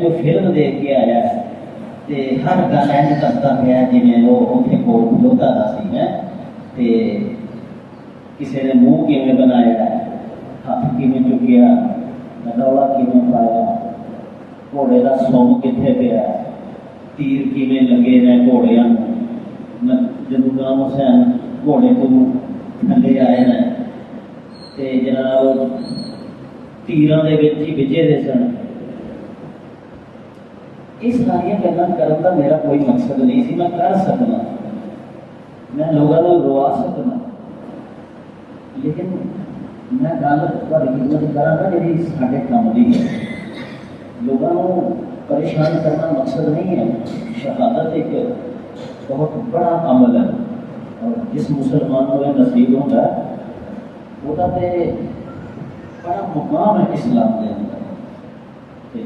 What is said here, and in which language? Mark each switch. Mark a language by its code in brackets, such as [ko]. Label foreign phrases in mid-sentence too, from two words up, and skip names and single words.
[pa] کوئی فلم دیکھ کے آیا ہے تے ہر گل اینج کرتا پیا جی وہ اتنے کول کھلوتا رہا سی ہے تے کسی نے منہ کیویں بنایا ہے، ہاتھ کیویں چکیا، رولا کیویں پایا، گھوڑے کا سم کتنے پیا، تیر کیویں لگے نے گھوڑیاں جب امام حسین گھوڑے کو تھلے آئے ہیں تے جناب تیراں دے وچ ہی بجے دے سن۔ یہ ساری گلاں کرن دا میرا کوئی مقصد نہیں سی، میں کر سکنا، میں لوگوں کو روا سکنا، لیکن میں گل تھوڑی خدمت کراں گا جی ساڈے کام دی ہے۔ [ur] لوگوں کو پریشان کرنا مقصد نہیں ہے۔ شہادت ایک بہت بڑا عمل ہے اور جس مسلمان کو یہ نصیب ہوتا ہے وہ بڑا مقام ہے اسلام کے اندر۔